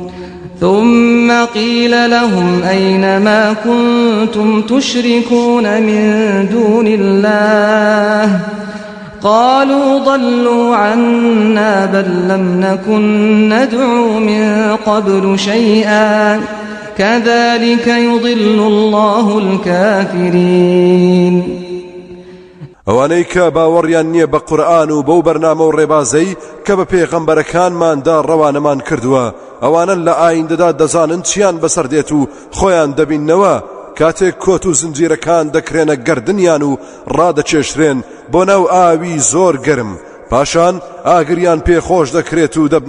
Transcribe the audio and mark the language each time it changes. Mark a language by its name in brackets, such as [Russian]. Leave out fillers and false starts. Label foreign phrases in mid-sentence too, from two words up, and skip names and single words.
[Arabic] ثم قيل لهم أين ما كنتم تشركون من دون الله قالوا ضلوا عنا بل لم نكن ندعو من قبل شيئا كذلك يضل الله الكافرين. [Central Kurdish] ئەوانەی کە باوەڕیان نییە بە قورئان و بەو بەرنامە و ڕێبازەی کە بە پێغەمبەرەکانماندا ڕەوانەمان کردووە ئەوانن لە ئایندەدا دەزانن چیان بەسەر دێت و خۆیان دەبیننەوە کاتێک کۆت و زنجیرەکان دەکرێنە گەردنیان و ڕادەچێشرێن بۆ ناو ئاوی زۆر گەرم پاشان ئاگریان پێخۆش دەکرێت و دەبنە